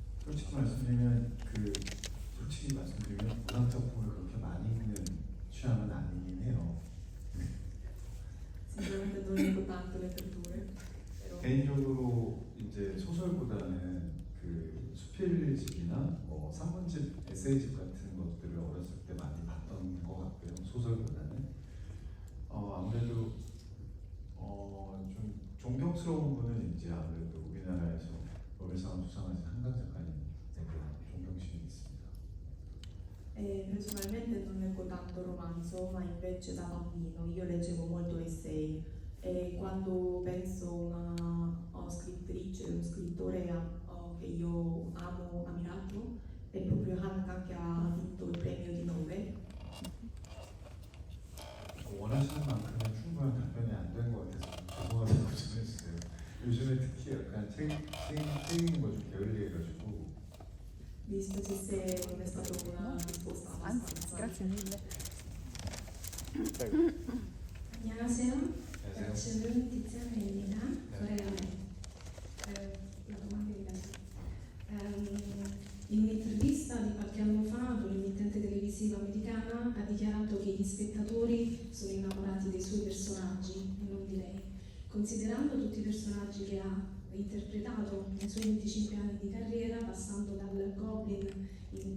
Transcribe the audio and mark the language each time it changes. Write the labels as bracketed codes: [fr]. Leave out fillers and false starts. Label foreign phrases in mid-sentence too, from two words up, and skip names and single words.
[ko] 솔직히 말씀드리면 문학 작품을 그렇게 많이 읽는 취향은 아니긴 해요. [it] Sinceramente non leggo tanto le letture, però [ko] 개인적으로 이제 소설보다는 그 수필집이나 뭐 산문집, 에세이집 같은 것들을 어렸을 때 많이 봤던 것 같고요. 소설보다는 아무래도 좀 존경스러운 분은 이제 아무래도 우리나라에서 노벨상을 수상하신 한강 작가님에 대한 존경심이 있습니다. [it] personalmente non leggo tanto romanzo, ma invece da bambino io leggevo molto essay e quando penso a una scrittrice, un scrittore che io amo, ammirato, è proprio Hannah che ha vinto il premio di Nobel. [ko] 원하시는 만큼의 충분한 답변이 안 된 것 같아서 죄송하다고 전해주세요. 요즘에 특히 약간 책 읽는 거 좀 게을리해가지고 [it] Mi dispiace se non è stata una risposta Anzi, abbastanza. grazie mille. Prego. [ko] 안녕하세요. 안녕하세요. 저는 디자인입니다. [it] La domanda è in un'intervista di qualche anno fa ad un'emittente televisiva americana ha dichiarato che gli spettatori sono innamorati dei suoi personaggi e non di lei. Considerando tutti i personaggi che ha interpretato nei suoi 25 anni di carriera, passando dal Goblin in